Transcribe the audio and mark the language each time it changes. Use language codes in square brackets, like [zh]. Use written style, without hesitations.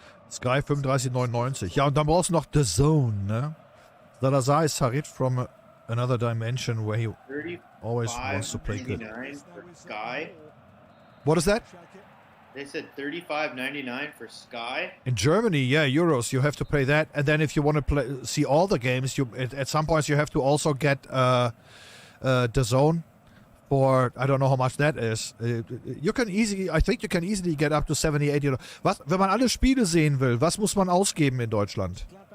[de] Sky 35,99. Ja, und dann brauchst du noch The Zone, ne? [en] Salazar is Harit from another dimension where he always wants to play good. $35.99 for Sky. What is that? They said $35.99 for Sky. In Germany, yeah, euros. You have to pay that, and then if you want to play, see all the games, you at some points you have to also get the zone for I don't know how much that is. You can easily, I think you can easily get up to 70, 80. [de] Was, wenn man alle Spiele sehen will, was muss man ausgeben in Deutschland?